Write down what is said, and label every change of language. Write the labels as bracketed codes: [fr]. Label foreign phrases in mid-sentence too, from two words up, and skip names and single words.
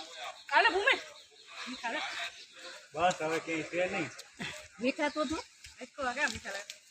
[gu] बस હવે કે છે નહીં [hi] मीठा तो दो इसको लगा मीठा लगा